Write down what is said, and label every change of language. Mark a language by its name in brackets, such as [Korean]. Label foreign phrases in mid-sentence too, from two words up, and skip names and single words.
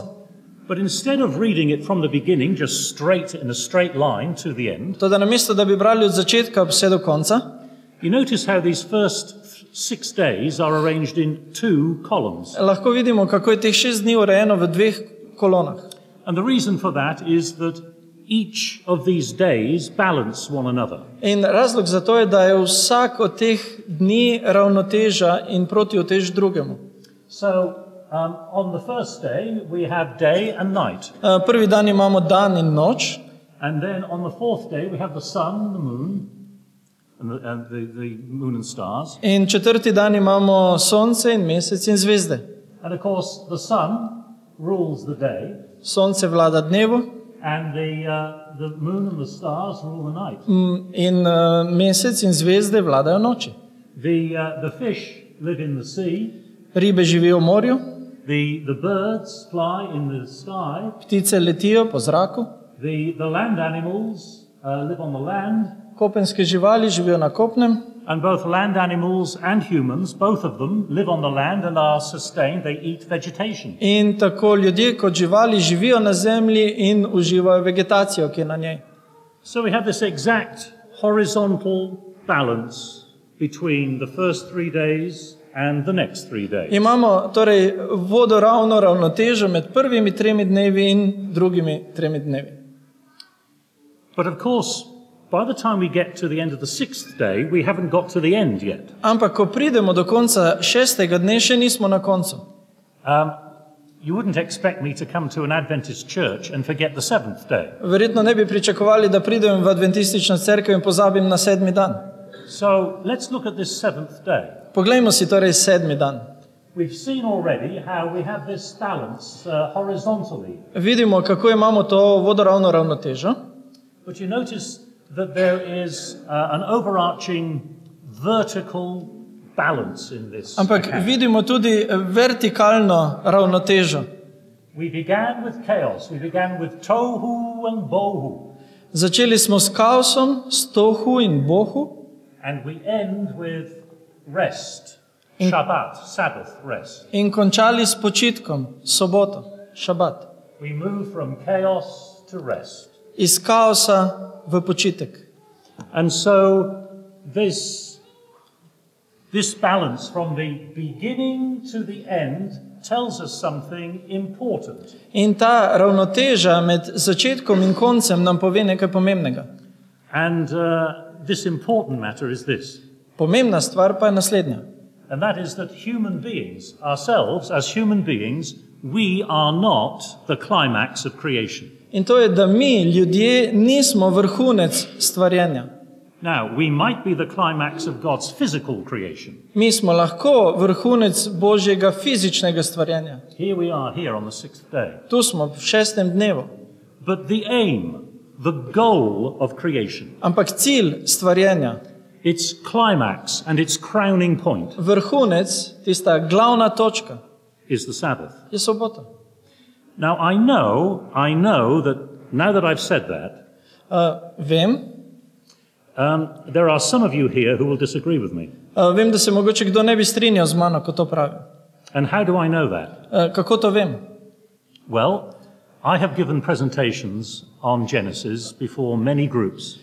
[English] But instead of reading it from the beginning, just straight in a straight line to the end, [Slovenian] Toda namesto, da bi brali od začetka vse do konca, [English] you notice how these first 6 days are arranged in 2 columns. [Slovenian] lahko vidimo, kako je teh 6 dni urejeno v 2 kolonah. [English] And the reason for that is that each of these days balance one another. [Slovenian] In razlog za to je, da je vsak od teh dni ravnoteža in protiutež drugemu. [English] So, on the first day, we have day and night. [Slovenian] Prvi dan imamo dan in noč, [English] And then on the fourth day, we have the sun, the moon, and the moon and stars. [Slovenian] in četrti dan imamo sonce in mesec in zvezde. [English] And of course, the sun rules the day, [Slovenian] Sonce vlada dnevu [English] and the moon and the stars rule the night. [Slovenian] in mesec in zvezde vladajo noči. [English] The fish live in the sea, [Slovenian] Ribe živijo v morju, [English] the birds fly in the sky, [Slovenian] ptice letijo po zraku, [English] the land animals live on the land, [Slovenian] kopenske živali živijo na kopnem, [English] and both land animals and humans, both of them, live on the land and are sustained. They eat vegetation. [Slovenian] in tako ljudje kot živali živijo na zemlji in uživajo vegetacijo, ki je na njej. [English] So we have this exact horizontal balance between the first 3 days and the next 3 days. [Slovenian] Imamo torej vodoravno ravnotežo med prvimi 3 dnevi in drugimi 3 dnevi. [English] But of course, by the time we get to the end of the 6th day, we haven't got to the end yet. [Slovenian] Ampak, ko pridemo do konca 6. dne, še nismo na koncu. [English] You wouldn't expect me to come to an Adventist church and forget the 7th day. [Slovenian] Verjetno ne bi pričakovali, da pridem v adventistično cerkev in pozabim na 7. dan. [English] So let's look at this 7th day. [Slovenian] Poglejmo si torej 7. dan. [English] We've seen already how we have this balance horizontally. [Slovenian] Vidimo, kako imamo to vodoravno ravnotežo, [English] But you notice that there is an overarching vertical balance in this. [Slovenian] ampak [English] account. [Slovenian] vidimo tudi vertikalno ravnotežo. [English] We began with chaos. We began with tohu and bohu. [Slovenian] Začeli smo s kaosom, s tohu in bohu [English] And we end with rest. Shabbat, Sabbath rest. [Slovenian] in končali s počitkom, soboto, šabat. [English] We move from chaos to rest. [Slovenian] Iz kaosa v počitek. [English] And so this balance from the beginning to the end tells us something important. [Slovenian] In ta ravnoteža med začetkom in koncem nam pove nekaj pomembnega. [English] And this important matter is this. [Slovenian] Pomembna stvar pa je naslednja. [English] And that is that human beings, ourselves as human beings, we are not the climax of creation. [Slovenian] In to je, da mi, ljudje, nismo vrhunec stvarjenja. [English] Now, we might be the climax of God's physical creation. [Slovenian] Mi smo lahko vrhunec Božjega fizičnega stvarjenja. [English] Here we are, here on the 6th day. [Slovenian] Tu smo v 6. dnevu. [English] But the aim, the goal of creation, [Slovenian] Ampak cilj stvarjenja, [English] its climax and its crowning point [Slovenian] vrhunec, tista glavna točka, [English] is the Sabbath. [Slovenian] je sobota. [English] Now, I know that now that I've said that, [Slovenian] Vem, [English] there are some of you here who will disagree with me. [Slovenian] vem, da se mogoče kdo ne bi strinjal z mano, ko to pravim. [English] And how do I know that? [Slovenian] Kako to vem? [English] Well, I have given presentations on Genesis before many groups,